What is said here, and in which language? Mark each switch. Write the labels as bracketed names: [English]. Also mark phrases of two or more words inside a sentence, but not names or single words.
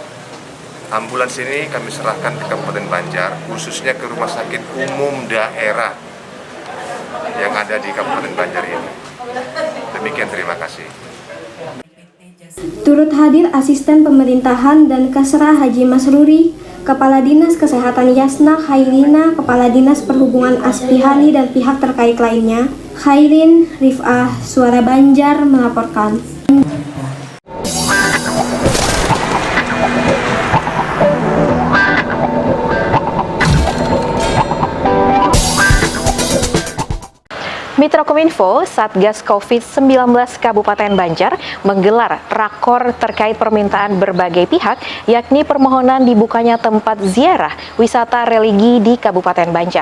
[Indonesian] Ambulans ini kami serahkan ke Kabupaten Banjar, khususnya ke Rumah Sakit Umum Daerah yang ada di Kabupaten Banjar ini. Demikian, terima kasih. Turut hadir Asisten Pemerintahan dan Kasra Haji Masruri, Kepala Dinas Kesehatan Yasna Khairina, Kepala Dinas Perhubungan Aspihani dan pihak terkait lainnya. Khairin Rif'ah, Suara Banjar melaporkan. Mitra Kominfo, Satgas COVID-19 Kabupaten Banjar menggelar rakor terkait permintaan berbagai pihak, yakni permohonan dibukanya tempat ziarah wisata religi di Kabupaten Banjar.